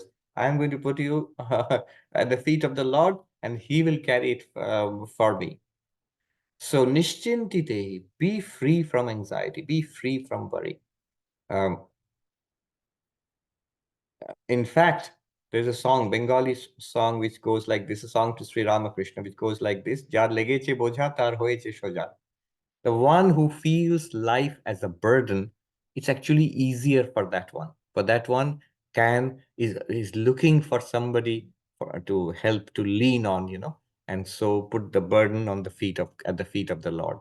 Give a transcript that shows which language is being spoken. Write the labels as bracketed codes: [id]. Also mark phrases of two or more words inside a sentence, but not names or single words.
[en] I'm going to put you at the feet of the Lord, and He will carry it for me." So, Nishchintite, be free from anxiety, be free from worry. Um, in fact, there's a song, Bengali song, which goes like this, a song to Sri Ramakrishna, which goes like this: [bn] যার লেগেছে বোঝা তার হয়েছে সোজা. [en] The one who feels life as a burden, it's actually easier for that one. For that one, can is looking for somebody to help, to lean on, and so put the burden on the feet of at the feet of the Lord.